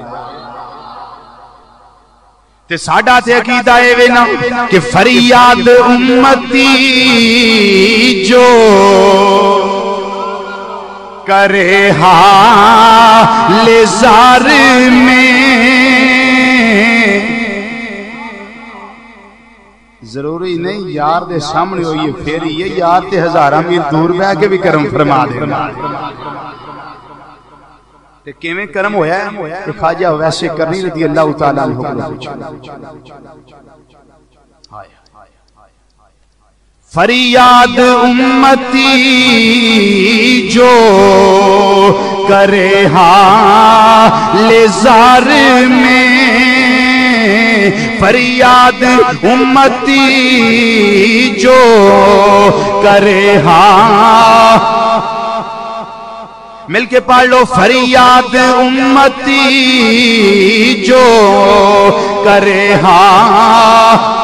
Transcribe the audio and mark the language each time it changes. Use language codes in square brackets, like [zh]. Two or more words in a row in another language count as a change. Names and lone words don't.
[pa] تے ساڈا تے عقیدہ اے وینا کہ [ur] فریاد امتی جو کرے حال زار میں [pa] ضروری نہیں یار دے سامنے ہوئی پھر یہ یار تے ہزاراں میل دور بہ کے بھی کرم فرما دے تے کیویں کرم ہویا ہے کہ خواجہ ویسے کرنی [ar] رضی اللہ تعالیٰ عنہ [pa] کو [ur] فریاد امتی جو کرے حال زار میں فریاد امتی جو کرے حال مل کے پڑھ لو فریاد امتی جو کرے ہاں